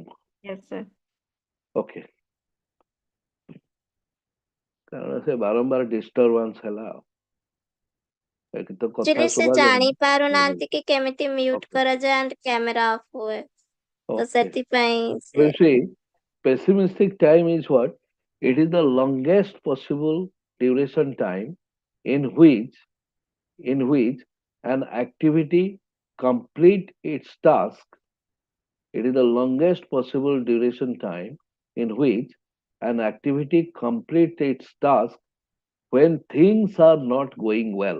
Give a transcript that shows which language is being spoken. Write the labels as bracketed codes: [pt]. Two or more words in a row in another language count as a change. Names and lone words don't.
[en] Yes, sir. Okay. [or] କାରଣ ସେ ବାରମ୍ବାର ଡିଷ୍ଟରବାନ୍ସ ହେଲା ଆଉ। ଏଠି ତ କଥା ଆକ୍ଚୁଆଲି ସେ ଶୁଭାଯାଉନି। ଜାଣି ପାରୁନାହାନ୍ତି କି କେମିତି ମ୍ୟୁଟ କରାଯାଏ and [en] camera off [or] ହୁଏ। ତ [en] Okay. [or] ସେଥିପାଇଁ [en] You [or] ସେ [en] see, pessimistic time is what? It is the longest possible duration time in which an activity complete its task. It is the longest possible duration time in which an activity completes its task when things are not going well.